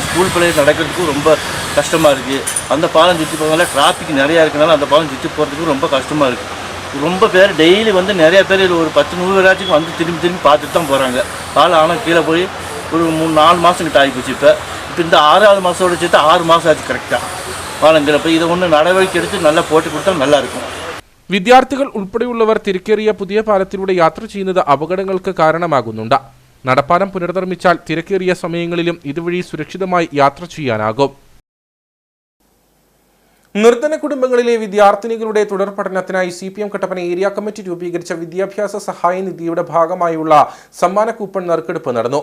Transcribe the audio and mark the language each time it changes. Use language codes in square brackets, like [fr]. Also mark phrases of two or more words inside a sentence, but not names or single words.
[ta] ஸ்கூல் பிள்ளைகள் நடக்கிறதுக்கும் ரொம்ப கஷ்டமாக இருக்குது. அந்த பாலம் சுற்றி போகிறதுனால டிராஃபிக் நிறையா இருக்கனால அந்த பாலம் சுற்றி போகிறதுக்கு ரொம்ப கஷ்டமாக இருக்குது. ரொம்ப பேர் டெய்லி நிறைய பேர் ஒரு 10-100 பேராச்சும் திரும்பி பார்த்துட்டு தான் போகிறாங்க. பாலம் ஆனால் கீழே போய் ஒரு 3-4 மாதத்துக்கிட்ட ஆகிப்போச்சு. இப்போ இந்த 6வது மாதத்தோட சேர்த்து 6 மாதம் ஆச்சு கரெக்டாக பாலங்களை போய் இதை ஒன்று நடவடிக்கை எடுத்து நல்லா போட்டு [ml] കൊടുത്താൽ നല്ലതായിരിക്കും. വിദ്യാർത്ഥികൾ ഉൾപ്പെടെയുള്ളവർ തിരക്കേറിയ പുതിയ പാലത്തിലൂടെ യാത്ര ചെയ്യുന്നത് അപകടങ്ങൾക്ക് കാരണമാകുന്നുണ്ട്. നടപ്പാലം പുനർനിർമ്മിച്ചാൽ തിരക്കേറിയ സമയങ്ങളിലും ഇതുവഴി സുരക്ഷിതമായി യാത്ര ചെയ്യാനാകും. നിർധന കുടുംബങ്ങളിലെ വിദ്യാർത്ഥിനികളുടെ തുടർ പഠനത്തിനായി CPM കട്ടപ്പന ഏരിയ കമ്മിറ്റി രൂപീകരിച്ച വിദ്യാഭ്യാസ സഹായ നിധിയുടെ ഭാഗമായുള്ള സമ്മാന കൂപ്പൺ നറുക്കെടുപ്പ് നടന്നു.